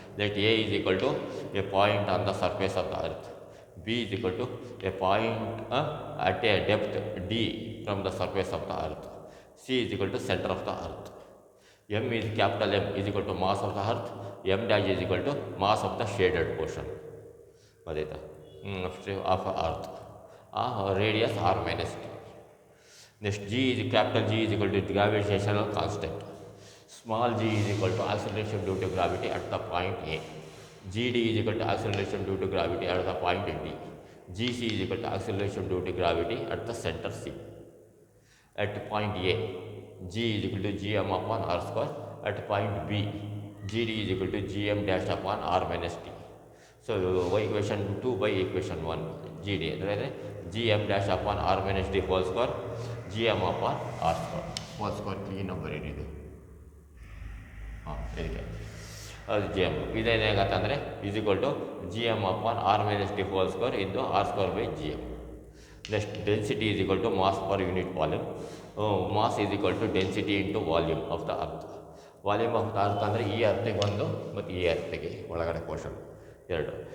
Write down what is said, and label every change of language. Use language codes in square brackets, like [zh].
[en] that A is equal to a point on the surface of the earth, B is equal to a point at a depth D from the surface of the earth, C is equal to center of the earth, M is capital M is equal to mass of the earth, M dash is equal to mass of the shaded portion [kn] ಗೊತ್ತಾಯ್ತಾ [en] Of earth, radius R minus T. Next G is capital G is equal to gravitational constant, small g is equal to acceleration due to gravity at the point A, gd is equal to acceleration due to gravity at the point D, gc is equal to acceleration due to gravity at the center C. At point A, g is equal to gm upon r square, at point B, gd is equal to gm dash upon r minus t. So equation 2 by equation 1, gd [kn] ಅಂದರೆ [en] gm dash upon r minus t whole square, gm upon r square whole square [kn] ಕ್ಲೀನಾಗಿ ಬರೀರಿದೆ. ಇದಕ್ಕೆ ಅದು [en] G M [kn] ಇದೇನಾಗತ್ತೆ ಅಂದರೆ [en] Is equal to G M upon R minus T whole square into R square by G M. Next density is equal to mass per unit volume, mass is equal to density into volume of the earth. [kn] Volume of the earth ಅಂದರೆ ಈ ಅರ್ತಿಗೆ ಒಂದು ಮತ್ತು ಈ ಅರ್ತಿಗೆ ಒಳಗಡೆ portion ಎರಡು.